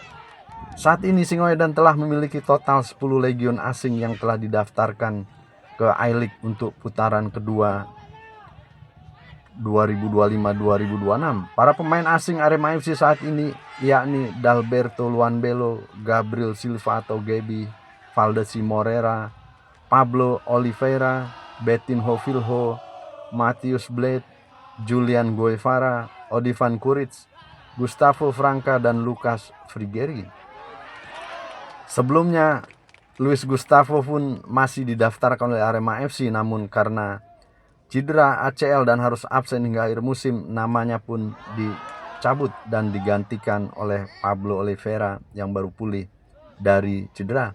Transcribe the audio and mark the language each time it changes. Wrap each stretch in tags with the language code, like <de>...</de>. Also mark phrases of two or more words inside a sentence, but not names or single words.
<id>Saat ini Singoedan telah memiliki total 10 legion asing yang telah didaftarkan ke I-League untuk putaran kedua 2025-2026. Para pemain asing Arema FC saat ini yakni Dalberto Luanbelo, Gabriel Silva atau Gaby, Valdeci Morera, Pablo Oliveira, Betinho Filho, Matheus Blade, Julian Guevara, Odivan Kuric, Gustavo Franca, dan Lucas Frigeri. Sebelumnya Luis Gustavo pun masih didaftarkan oleh Arema FC, namun karena cedera ACL dan harus absen hingga akhir musim, namanya pun dicabut dan digantikan oleh Pablo Oliveira yang baru pulih dari cedera.</id>